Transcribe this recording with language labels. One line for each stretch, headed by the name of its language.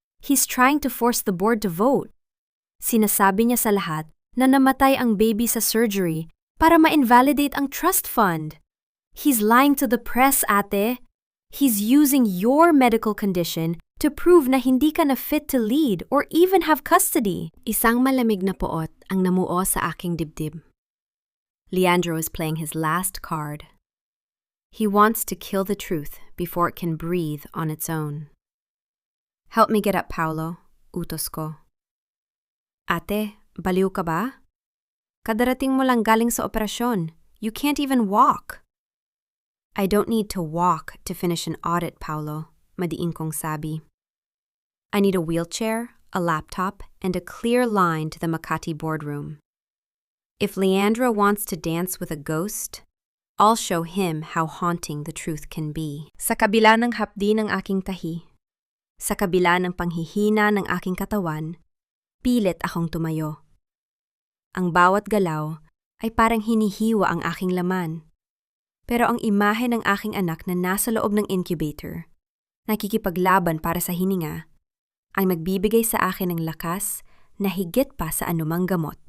English: He's trying to force the board to vote.
Filipino: Sinasabi niya sa lahat na namatay ang baby sa surgery para ma-invalidate ang trust fund.
English: He's lying to the press, ate. He's using your medical condition to prove
Filipino: na hindi ka na
English: fit to lead or even have custody.
Filipino: Isang malamig na poot ang namuo sa aking dibdib.
English: Leandro is playing his last card. He wants to kill the truth before it can breathe on its own. Help me get up,
Filipino: Paolo, utos ko. Ate, baliw ka ba? Kadarating mo lang galing sa operasyon.
English: You can't even walk. I don't need to walk to finish an audit, Paolo,
Filipino: madiin kong sabi.
English: I need a wheelchair, a laptop, and a clear line to the Makati boardroom. If Leandro wants to dance with a ghost, I'll show him how haunting the truth can be.
Filipino: Sa kabila ng hapdi ng aking tahi, sa kabila ng panghihina ng aking katawan, pilit akong tumayo. Ang bawat galaw ay parang hinihiwa ang aking laman. Pero ang imahe ng aking anak na nasa loob ng incubator, nakikipaglaban para sa hininga, ang nagbibigay sa akin ng lakas na higit pa sa anumang gamot.